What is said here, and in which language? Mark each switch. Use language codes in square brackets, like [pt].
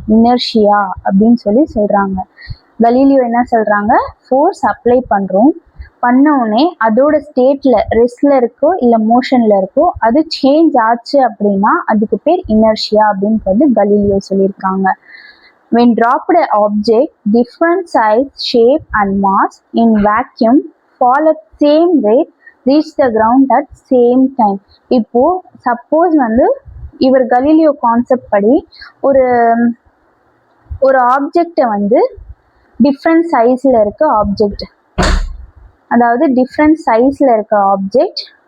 [ta] Inertia அப்படின்னு சொல்லி சொல்கிறாங்க. கலீலியோ என்ன சொல்கிறாங்க? ஃபோர்ஸ் அப்ளை பண்ணுறோம், பண்ணவுடனே அதோட ஸ்டேட்ல ரெஸ்ட்ல இருக்கோ இல்லை மோஷன்ல இருக்கோ அது சேஞ்ச் ஆச்சு அப்படின்னா அதுக்கு பேர் இனர்ஷியா அப்படின்னு கலீலியோ சொல்லியிருக்காங்க. [en] when dropped an object different size, shape and mass in vacuum fall at same rate reach the ground at same time. [ta] இப்போ சப்போஸ் வந்து இவர் கலீலியோ கான்செப்ட் படி ஒரு ஆப்ஜெக்டை வந்து டிஃப்ரெண்ட் சைஸ்ல இருக்க ஆப்ஜெக்ட், அதாவது டிஃப்ரெண்ட் சைஸ்ல இருக்க ஆப்ஜெக்ட்